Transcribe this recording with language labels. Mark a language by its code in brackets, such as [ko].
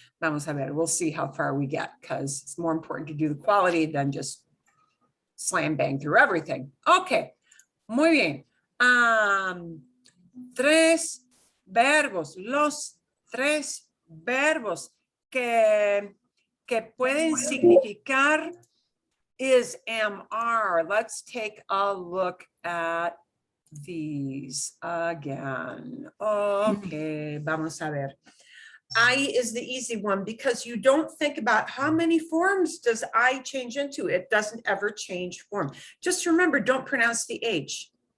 [es] Vamos a ver, [en] we'll see how far we get, because it's more important to do the quality than just slam bang through everything. [es] Okay, muy bien. Tres verbos, los tres verbos que pueden significar is, am, are. [en] Let's take a look at these again. Okay, [es] vamos a ver. [en] I is the easy one because you don't think about how many forms does I change into. It doesn't ever change form. Just remember, don't pronounce the H.